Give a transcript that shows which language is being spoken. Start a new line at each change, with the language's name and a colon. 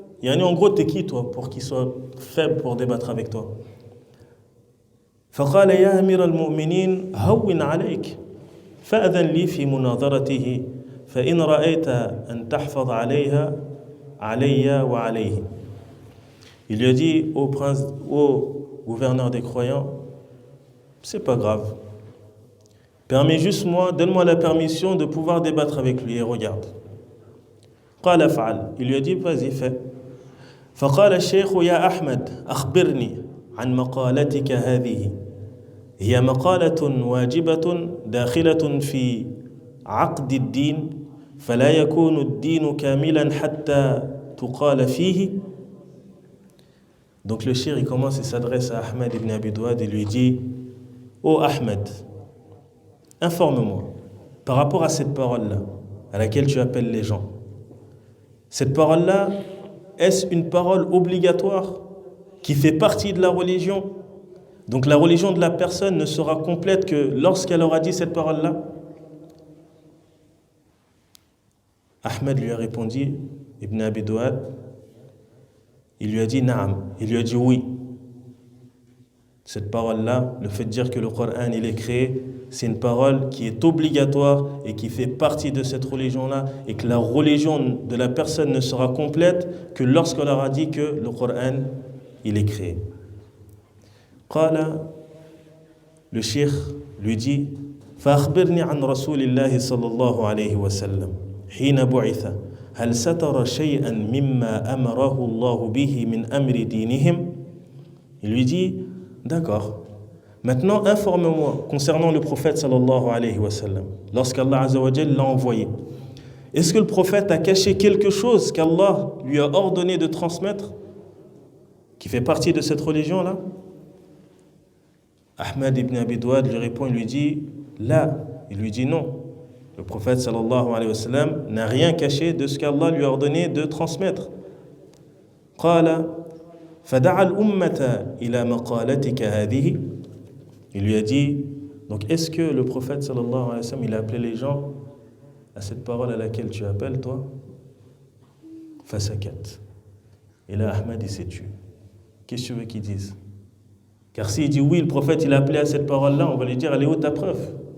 French: Yani en gros, t'es qui toi pour qu'il soit faible pour débattre avec toi?
Arabic: فقال يا أمير المؤمنين هون عليك فأذن لي في مناظرته فإن رأيت أن تحفظ عليها علي وعليه.
French: Il lui a dit au gouverneur des croyants, c'est pas grave. Permets juste moi, donne-moi la permission de pouvoir débattre avec lui et regarde.
Arabic: قال افعل.
French: Il lui a dit vas-y fais.
Arabic: فقال الشيخ يا أحمد أخبرني عن مقالتك هذه هي مقالة واجبة داخلة في عقد الدين فلا يكون الدين كاملا حتى تقال فيه.
French: Donc le cheikh il commence et s'adresse à Ahmed ibn Abi Douad et lui dit, ô Ahmed, informe-moi par rapport à cette parole-là à laquelle tu appelles les gens. Cette parole-là, est-ce une parole obligatoire qui fait partie de la religion? Donc la religion de la personne ne sera complète que lorsqu'elle aura dit cette parole-là? Ahmed lui a répondu, Ibn Abi Douad, il lui a dit Naam, il lui a dit oui. Cette parole-là, le fait de dire que le Coran il est créé, c'est une parole qui est obligatoire et qui fait partie de cette religion-là, et que la religion de la personne ne sera complète que lorsqu'on aura dit que le Coran il est créé.
Arabic: Qala,
French: le cheikh lui dit
Arabic: فأخبرني عن رسول الله صلى الله عليه وسلم حين بعث هل ستر شيئا مما أمره الله به من أمر دينهم.
French: Il lui dit d'accord, maintenant informe-moi concernant le prophète sallallahu alayhi wa sallam, lorsqu'Allah azza wa jalla l'a envoyé. Est-ce que le prophète a caché quelque chose qu'Allah lui a ordonné de transmettre qui fait partie de cette religion-là? Ahmed ibn Abi Douad lui répond, il lui dit là, il lui dit non. Le prophète sallallahu alayhi wa sallam n'a rien caché de ce qu'Allah lui a ordonné de transmettre.
Arabic: قال فدعا الأمة إلى مقالتك هذه.
French: Il lui a dit, donc est-ce que le prophète sallallahu alayhi wa sallam il a appelé les gens à cette parole à laquelle tu appelles toi? Fasakat. Et là Ahmed il s'est tué. Qu'est-ce que tu veux qu'il dise? Car s'il dit oui, le prophète il a appelé à cette parole-là, on va lui dire, elle est où ta preuve?